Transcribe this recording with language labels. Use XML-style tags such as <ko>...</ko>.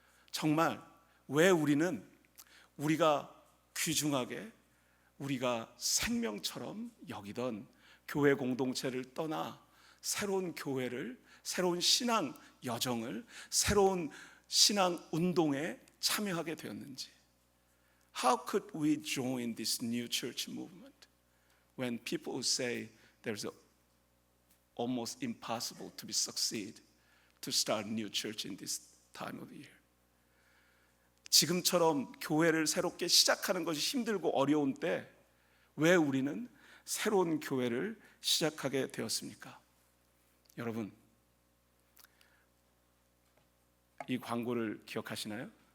<ko>정말 왜 우리가 귀중하게 우리가 생명처럼 여기던 교회 공동체를 떠나 새로운 교회를, 새로운 신앙 여정을, 새로운 신앙 운동에 참여하게 되었는지.</ko> <en>How could we join this new church movement when people say there's almost impossible to succeed to start a new church in this time of year?</en> <ko>지금처럼 교회를 새롭게 시작하는 것이 힘들고 어려운 때 왜 우리는 새로운 교회를 시작하게 되었습니까? 여러분, 이 광고를 기억하시나요?</ko>